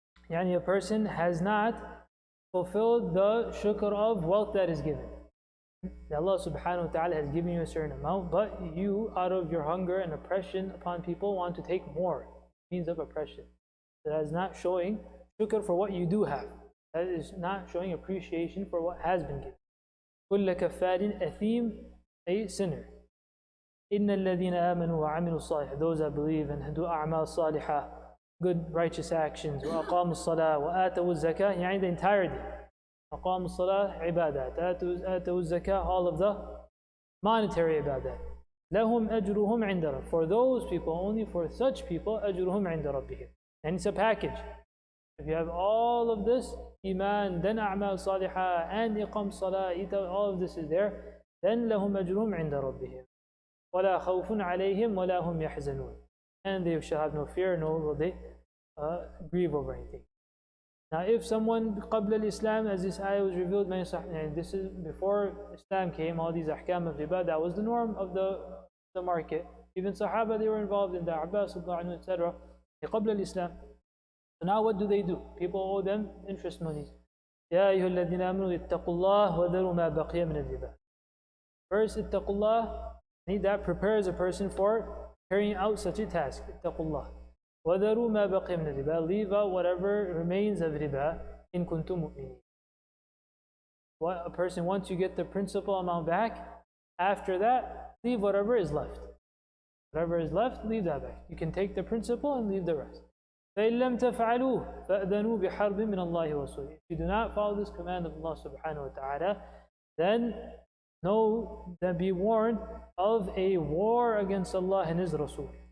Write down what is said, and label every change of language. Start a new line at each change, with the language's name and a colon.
English: Yani a person has not fulfilled the shukr of wealth that is given. Allah subhanahu wa ta'ala has given you a certain amount, but you, out of your hunger and oppression upon people, want to take more. Means of oppression. That is not showing shukr for what you do have. That is not showing appreciation for what has been given.
Arabic: كُلَّ كَفَّارٍ أَثِيمٍ,
English: a sinner.
Arabic: إِنَّ الَّذِينَ آمَنُوا وَعَمِلُوا الصَّالِحَاتِ,
English: those that believe and do
Arabic: أعمال صالحة,
English: good righteous actions,
Arabic: وأقاموا الصلاة وآتوا الزكاة, يعني
English: the entirety.
Arabic: أقاموا الصلاة عبادات, آتوا الزكاة,
English: all of the monetary ibadat.
Arabic: لهم أجرهم عند رب,
English: for those people, only for such people,
Arabic: أجرهم عند ربهم.
English: And it's a package. If you have all of this, iman, then
Arabic: أعمال صالحة,
English: and
Arabic: إقام صلاة,
English: all of this is there, then
Arabic: لهم أجرهم عند ربهم. ولا خوف عليهم ولا هم يحزنون.
English: And they shall have no fear, nor will they grieve over anything. Now, if someone
Arabic: قبل الإسلام,
English: as this ayah was revealed, and this is before Islam came, all these ahkam of riba, that was the norm of the market. Even Sahaba, they were involved in the Abbas, etc.
Arabic: قبل الإسلام.
English: So now what do? People owe them interest monies.
Arabic: يا أيها الذين آمنوا اتقوا الله وذروا ما بقي من الربا.
English: First,
Arabic: اتقوا الله,
English: that prepares a person for carrying out such a task.
Arabic: اتقوا الله. وَذَرُوا مَا بَقِيَ مِنَ الرِّبَا,
English: leave out whatever remains of riba,
Arabic: إِن كُنتُم مُؤْمِنِينَ.
English: What a person, once you get the principal amount back, after that, leave whatever is left. Whatever is left, leave that back. You can take the principal and leave the rest.
Arabic: فَإِن لَمْ تَفْعَلُوا فَأْذَنُوا بِحَرْبٍ مِّنَ اللَّهِ وَرَسُولِهِ.
English: If you do not follow this command of Allah subhanahu wa ta'ala, then know, then be warned of a war against Allah and His Rasul.